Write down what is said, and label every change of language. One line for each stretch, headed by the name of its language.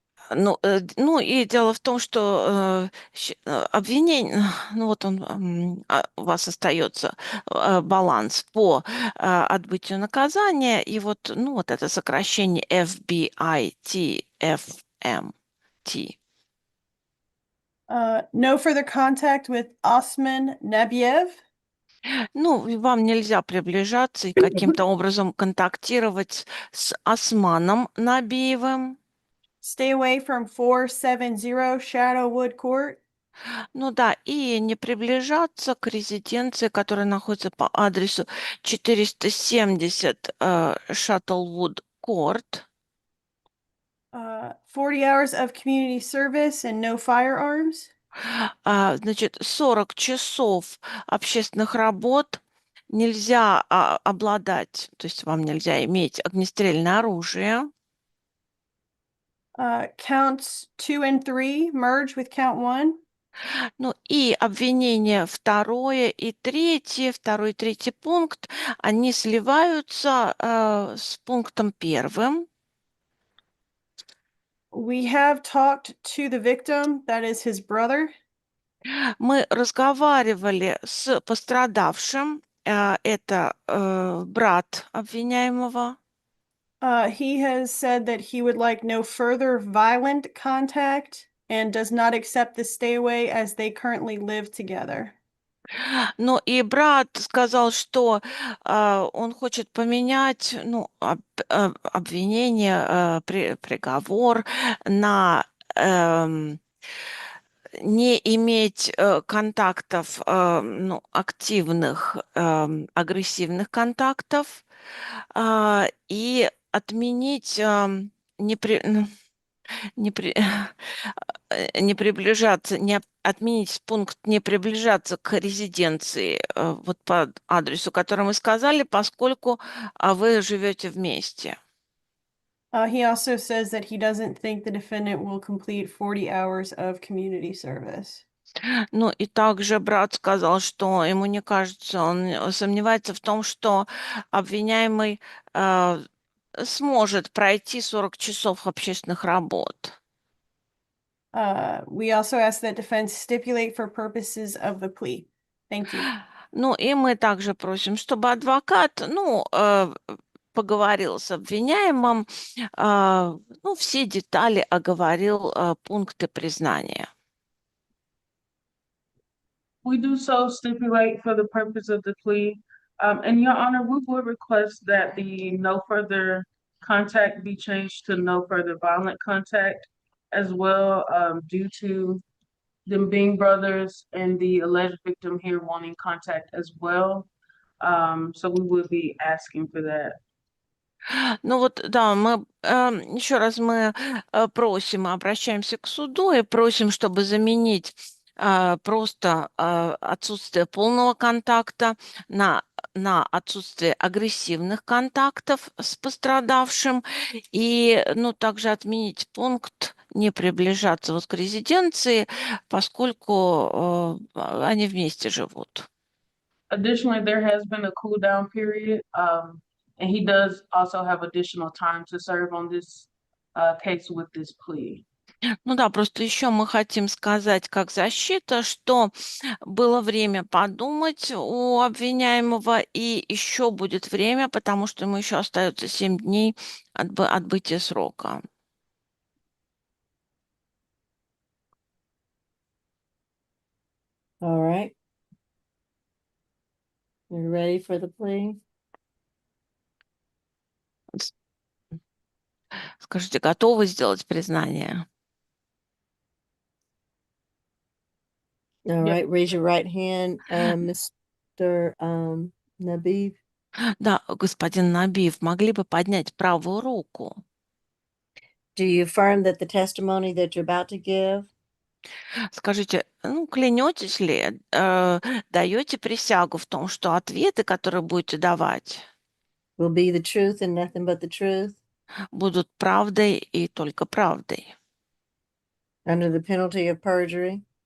Russian: Ну и дело в том, что обвинение, ну вот он, у вас остается баланс по отбытию наказания, и вот, ну вот это сокращение FBIT, FMT.
English: No further contact with Osman Nabiev.
Russian: Ну, вам нельзя приближаться и каким-то образом контактировать с Османом Набиевым.
English: Stay away from 470 Shadowwood Court.
Russian: Ну да, и не приближаться к резиденции, которая находится по адресу 470 Шаттлвуд Корт.
English: 40 hours of community service and no firearms.
Russian: Значит, 40 часов общественных работ нельзя обладать, то есть вам нельзя иметь огнестрельное оружие.
English: Counts 2 and 3 merge with count 1.
Russian: Ну и обвинение второе и третье, второй и третий пункт, они сливаются с пунктом первым.
English: We have talked to the victim, that is his brother.
Russian: Мы разговаривали с пострадавшим, это брат обвиняемого.
English: He has said that he would like no further violent contact and does not accept the stay away as they currently live together.
Russian: Ну и брат сказал, что он хочет поменять, ну, обвинение, приговор на не иметь контактов, ну, активных, агрессивных контактов и отменить не приближаться, не отменить пункт не приближаться к резиденции вот по адресу, который мы сказали, поскольку вы живете вместе.
English: He also says that he doesn't think the defendant will complete 40 hours of community service.
Russian: Ну и также брат сказал, что ему не кажется, он сомневается в том, что обвиняемый сможет пройти 40 часов общественных работ.
English: We also ask that defense stipulate for purposes of the plea. Thank you.
Russian: Ну и мы также просим, чтобы адвокат, ну, поговорил с обвиняемым, ну, все детали оговорил, пункты признания.
English: We do so stipulate for the purpose of the plea. And Your Honor, we would request that the no further contact be changed to no further violent contact as well, due to them being brothers and the alleged victim here wanting contact as well. So we would be asking for that.
Russian: Ну вот, да, мы еще раз мы просим, обращаемся к суду и просим, чтобы заменить просто отсутствие полного контакта на отсутствие агрессивных контактов с пострадавшим и, ну, также отменить пункт не приближаться вот к резиденции, поскольку они вместе живут.
English: Additionally, there has been a cool down period, and he does also have additional time to serve on this case with this plea.
Russian: Ну да, просто еще мы хотим сказать как защита, что было время подумать у обвиняемого, и еще будет время, потому что ему еще остается 7 дней отбытия срока.
English: All right. You ready for the plea?
Russian: Скажите, готовы сделать признание?
English: All Yeah. right, raise your right hand, Mr. Nabib.
Russian: Да, господин Набиев, могли бы поднять правую руку?
English: Do you affirm that the testimony that you're about to give
Russian: Скажите, ну, клянетесь ли, даете присягу в том, что ответы, которые будете давать,
English: will be the truth and nothing but the truth
Russian: будут правдой и только правдой?
English: under the penalty of perjury?